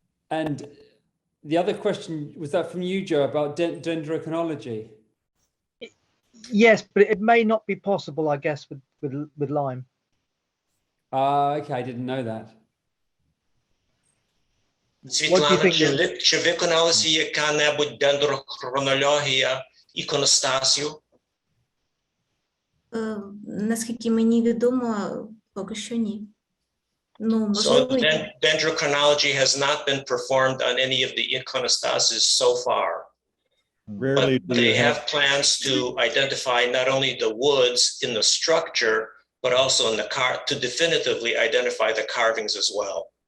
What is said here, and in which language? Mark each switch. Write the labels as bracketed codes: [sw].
[en] And the other question, was that from you, Joe, about dendrochronology? Yes, but it may not be possible, I guess, with lime. Okay, I didn't know that. [uk] Svitlana, чи виконалася яка-небудь дендрохронологія іконостасію? Наскільки мені відомо, поки що ні. [en] So dendrochronology has not been performed on any of the iconostasis so far. Rarely but they have plans to identify not only the woods in the structure, but also in the to definitively identify the carvings as well.